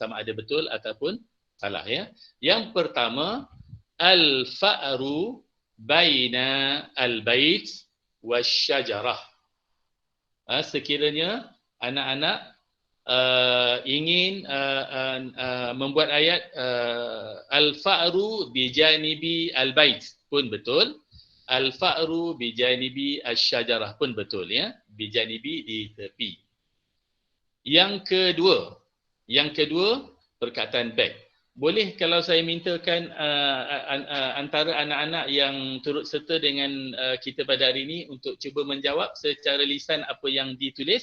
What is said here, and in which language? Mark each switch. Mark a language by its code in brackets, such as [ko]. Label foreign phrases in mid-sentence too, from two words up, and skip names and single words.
[ms] Sama ada betul ataupun salah ya. Yang pertama, [ar] الفأر بين البيت والشجرة. [ms] Sekiranya anak-anak ingin membuat ayat [ar] الفأر بجانب البيت [ms] pun betul, [ar] الفأر بجانب الشجرة [ms] pun betul ya, bijanibi di tepi. Yang kedua perkataan back. Boleh kalau saya mintakan antara anak-anak yang turut serta dengan kita pada hari ini untuk cuba menjawab secara lisan apa yang ditulis.